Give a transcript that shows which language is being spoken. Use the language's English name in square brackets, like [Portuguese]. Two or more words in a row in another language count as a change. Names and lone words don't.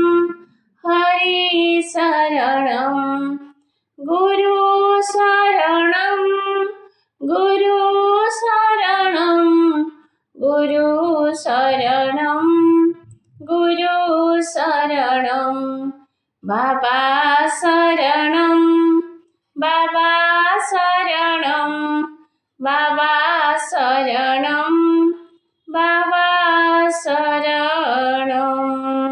[Sanskrit] हरि शरणं गुरु शरणं गुरु शरणं गुरु शरणं गुरु शरणं बाबा शरणं बाबा शरणं बाबा शरणं बाबा शरणं।